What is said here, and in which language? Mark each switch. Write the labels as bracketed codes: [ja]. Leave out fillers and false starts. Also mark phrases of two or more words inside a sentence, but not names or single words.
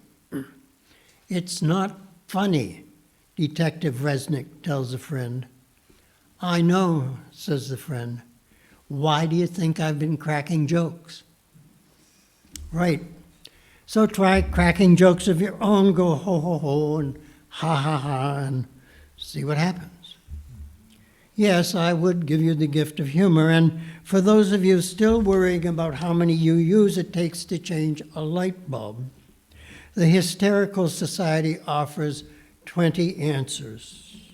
[en] It's not funny, Detective Resnick tells a friend. I know, says the friend. Why do you think I've been cracking jokes? Right. So try cracking jokes of your own, go ho ho ho and ha ha ha and see what happens. Yes, I would give you the gift of humor, and for those of you still worrying about how many UUs it takes to change a light bulb, the Hysterical Society offers 20 answers.